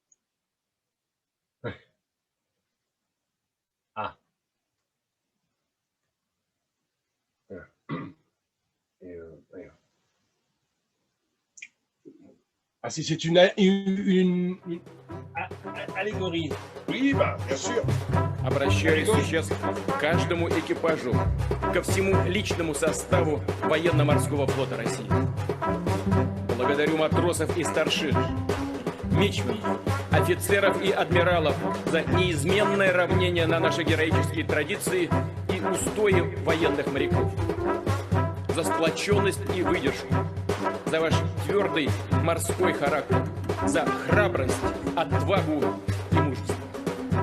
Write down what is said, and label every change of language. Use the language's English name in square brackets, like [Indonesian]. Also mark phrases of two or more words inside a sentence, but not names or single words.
[French] Ah. Ah, si c'est une allégorie. Oui, bah, bien sûr. [Russian] Обращаюсь сейчас к каждому экипажу, ко всему личному составу военно-морского флота России. Благодарю матросов и старшин, мичманов, офицеров и адмиралов за неизменное равнение на наши героические традиции и устои военных моряков, за сплоченность и выдержку, за ваш твердый морской характер, за храбрость, отвагу и мужество.